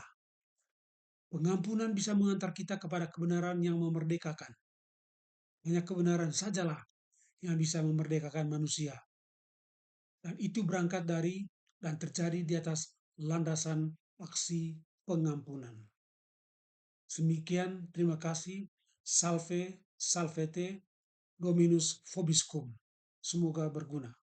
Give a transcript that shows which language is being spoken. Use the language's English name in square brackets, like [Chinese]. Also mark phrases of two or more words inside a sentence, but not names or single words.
[Indonesian] Pengampunan bisa mengantar kita kepada kebenaran yang memerdekakan. Hanya kebenaran sajalah yang bisa memerdekakan manusia. Dan itu berangkat dari dan terjadi di atas landasan aksi pengampunan. Demikian, terima kasih. [Latin] Salve, salvete, Dominus vobiscum. [Indonesian] Semoga berguna.